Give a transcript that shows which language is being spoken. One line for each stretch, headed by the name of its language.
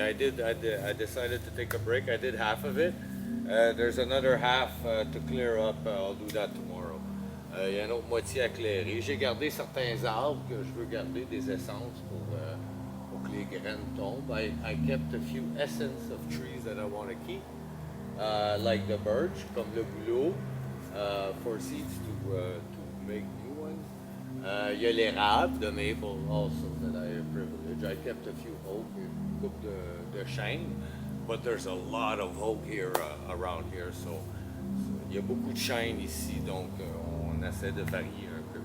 English: I decided to take a break. I did half of it. There's another half to clear up. I'll do that tomorrow.
French: Il y a une autre moitié à éclairer. J'ai gardé certains arbres que je veux garder des essences pour que les graines tombent.
English: I kept a few essences of trees that I want to keep. Like the birch, comme le bouleau, for seeds to make new ones. Il y a l'érable, the maple also that I have privilege. I kept a few oak, une coupe de chêne, but there's a lot of oak here around here, so il y a beaucoup de chêne ici, donc on essaie de varier un peu.